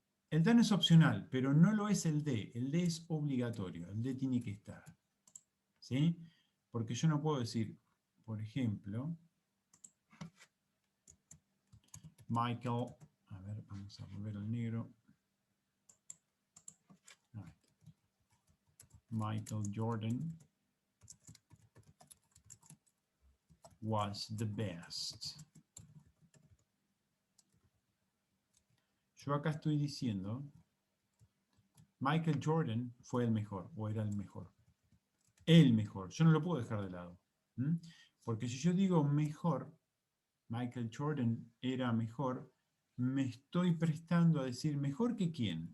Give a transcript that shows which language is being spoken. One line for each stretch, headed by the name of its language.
Spanish: El than es opcional, pero no lo es el de. El de es obligatorio, el de tiene que estar. ¿Sí? Porque yo no puedo decir, por ejemplo, Michael, a ver, vamos a volver al negro.
English: Michael Jordan was the best.
Spanish: Yo acá estoy diciendo, Michael Jordan fue el mejor, o era el mejor. El mejor, yo no lo puedo dejar de lado. ¿Mm? Porque si yo digo mejor, Michael Jordan era mejor, me estoy prestando a decir mejor que quién.